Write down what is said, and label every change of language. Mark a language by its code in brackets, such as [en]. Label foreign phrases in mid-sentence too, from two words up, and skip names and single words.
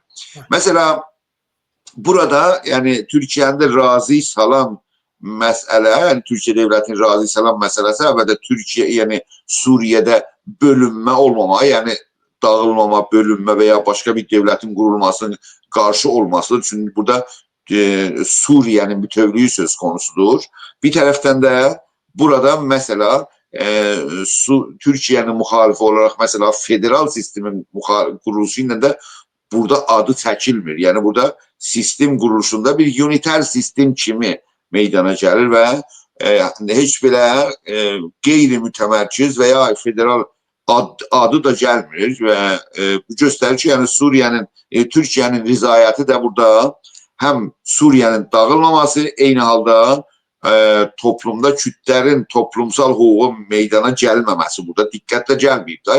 [az] Məsələ, burada yəni Türkiyənin də razı salan məsələ, yəni Türkiyə devlətinin razı salan məsələsi əvvəldə Türkiyə, yəni Suriyədə bölünmə olmama, yəni dağılmama, bölünmə və ya başqa bir devlətin qurulmasının qarşı olmasıdır. Çünki burada Suriye'nin bütövlüğü [tr] söz konusudur. Bir tərəfdən də burada mesela Türkiye'nin muhalifi olarak mesela federal sistemin kuruluşu [az] ilə də burada adı çəkilmir. Yəni burada sistem quruluşunda bir uniter sistem kimi meydana gəlir və heç belə qeyri-mütəmərkiz və ya federal adı da gəlmir və bu göstərir ki, yəni Suriye'nin, Türkiye'nin rızayəti də burada həm Suriye'nin dağılmaması, eyni halda toplumda Kürtlərin toplumsal hüququ meydana gəlməməsi burada diqqətlə gəlməyib da.